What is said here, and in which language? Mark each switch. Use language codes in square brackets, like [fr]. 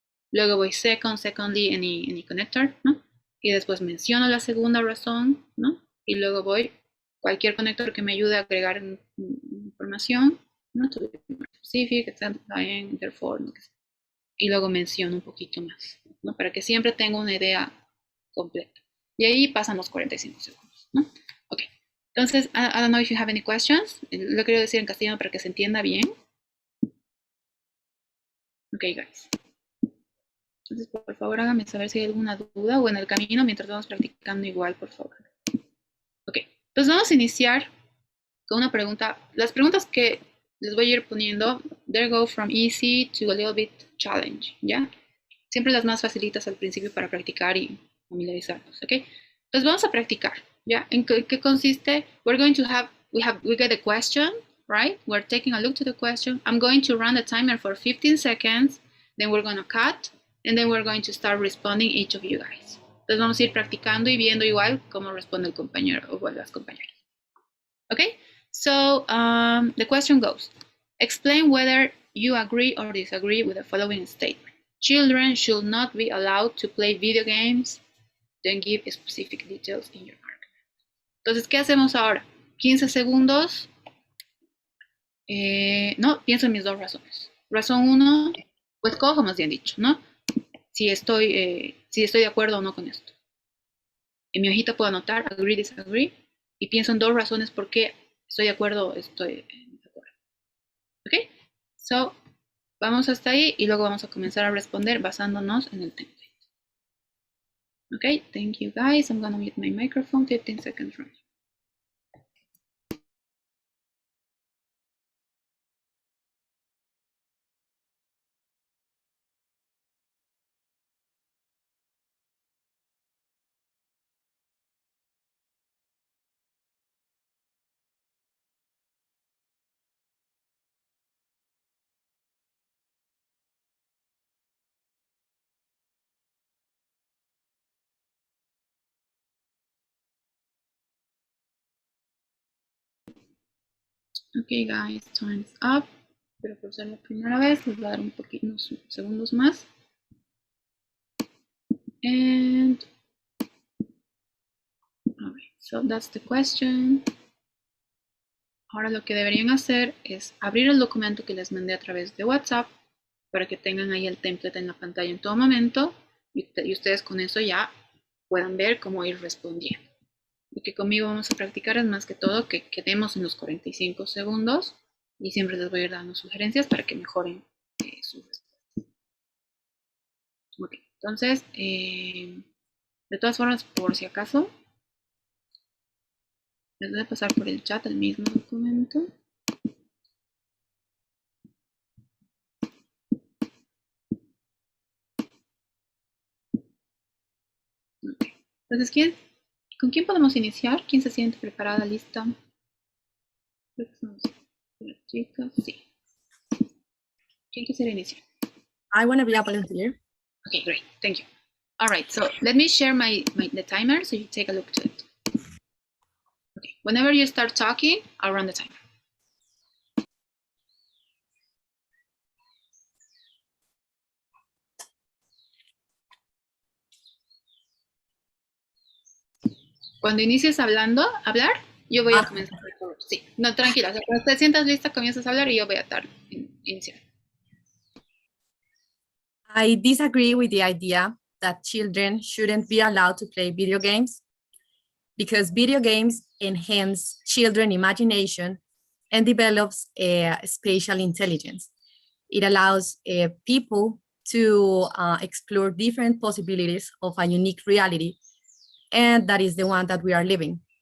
[es] Luego voy [en] secondly, any connector, [es] y después menciono la segunda razón, y luego voy cualquier conector que me ayude a agregar información, [en] to be more specific, exemplifying, therefore, [es] y luego menciono un poquito más, para que siempre tenga una idea completa. Y ahí pasan los 45 segundos, Ok. [en] Entonces, I don't know if you have any questions. [es] Lo quiero decir en castellano para que se entienda bien. [en] Okay, guys. [es] Entonces, por favor, háganme saber si hay alguna duda o en el camino mientras vamos practicando igual, por favor. Ok, entonces vamos a iniciar con una pregunta. Las preguntas que les voy a ir poniendo, [en] they go from easy to a little bit challenge, [es] ¿ya? Siempre las más facilitas al principio para practicar y familiarizarnos, ¿ok? Entonces vamos a practicar, ¿ya? ¿En qué consiste? [en] We're going to have, we get a question, right? We're taking a look to the question. I'm going to run the timer for 15 seconds, then we're going to cut, and then we're going to start responding each of you guys. [es] Entonces vamos a ir practicando y viendo igual cómo responde el compañero o las compañeras. [en] Okay, so the question goes, explain whether you agree or disagree with the following statement. Children should not be allowed to play video games. Then give specific details in your argument. [es] Entonces, ¿qué hacemos ahora? 15 segundos. No, pienso en mis dos razones. Razón 1, pues cojo más bien dicho, ¿no? Si estoy de acuerdo o no con esto. En mi hojita puedo anotar agree, disagree, y pienso en dos razones por qué estoy de acuerdo o estoy en desacuerdo. ¿Ok? So, vamos hasta ahí y luego vamos a comenzar a responder basándonos en el template. [en] Ok, thank you guys. I'm gonna mute my microphone, 15 seconds from now. Ok, guys, time's up. [es] Pero por ser la primera vez, les voy a dar un poquito, unos segundos más. [en] And, alright, so that's the question. [es] Ahora lo que deberían hacer es abrir el documento que les mandé a través de WhatsApp para que tengan ahí el template en la pantalla en todo momento y ustedes con eso ya puedan ver cómo ir respondiendo. Lo que conmigo vamos a practicar es más que todo que quedemos en los 45 segundos y siempre les voy a ir dando sugerencias para que mejoren su respuesta. Ok, entonces, de todas formas, por si acaso, les voy a pasar por el chat el mismo documento. Okay. Entonces, ¿con quién podemos iniciar? ¿Quién se siente preparada, lista? Creo que somos las chicas. Sí. ¿Quién quisiera iniciar? [en] I want to be a volunteer. Okay, great. Thank you. All right, so let me share the timer so you take a look to it. Okay, whenever you start talking, I'll run the timer. [es] Cuando inicies hablar, yo voy a comenzar. Sí, no, tranquila. O sea, cuando te sientas lista, comienzas a hablar y yo voy a iniciar. [en] I disagree with the idea that children shouldn't be allowed to play video games because video games enhance children's imagination and develops spatial intelligence. It allows people to explore different possibilities of a unique reality, and that is the one that we are living.